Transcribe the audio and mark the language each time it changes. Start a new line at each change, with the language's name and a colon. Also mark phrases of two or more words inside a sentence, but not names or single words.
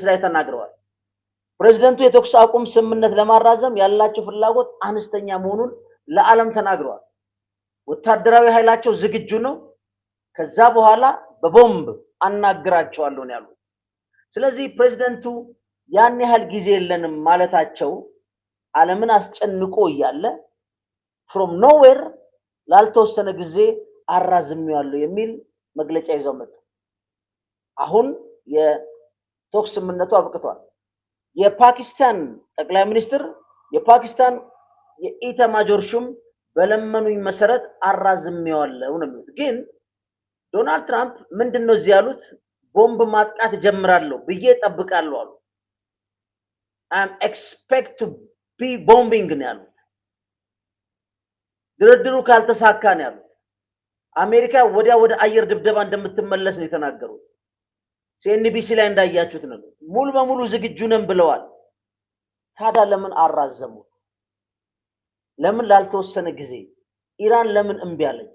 Amharic: ላይ ተናግረዋል። ፕሬዝዳንቱ የተኩስ አቁም ስምምነት ለማራዘም ያላቸው ፍላጎት አነስተኛ መሆኑን ለዓለም ተናግረዋል። ወታደራዊ ኃይላቸው ዝግጁ ነው፣ ከዛ በኋላ በቦምብ አናግራቸዋለሁ ነው ያሉት። ስለዚህ ፕሬዝዳንቱ ያን ያህል ጊዜ የለንም ማለታቸው ዓለምን አስጨንቆ እያለ
English: from nowhere
Amharic: ላልተወሰነ ጊዜ አራዝሜዋለሁ የሚል መግለጫ ይዘው መጡ። አሁን የተኩስ ስምምነቱ አብቅቷል። የፓኪስታን ጠቅላይ ሚኒስትር የፓኪስታን የኢታማጆር ሹም በለመኑኝ መሰረት አራዝሜዋለሁ ነው የሚሉት። ግን ዶናልድ ትራምፕ ምንድነው እዚህ ያሉት? ቦምብ ማጥቃት ጀምራለሁ ብዬ ጠብቃለሁ አሉ።
English: I'm expect to be bombing
Amharic: ነው ያሉት። ድርድሩ ካልተሳካ ነው ያሉት። አሜሪካ ወዲያ ወደ አየር ድብደባ እንደምትመለስ ነው የተናገሩት። ሲኤንቢሲ ላይ እንዳያችሁት ነው ሙሉ በሙሉ ዝግጁ ነን ብለዋል። ታዲያ ለምን አራዘሙት? ለምን ላልተወሰነ ጊዜ? ኢራን ለምን እምቢ አለች?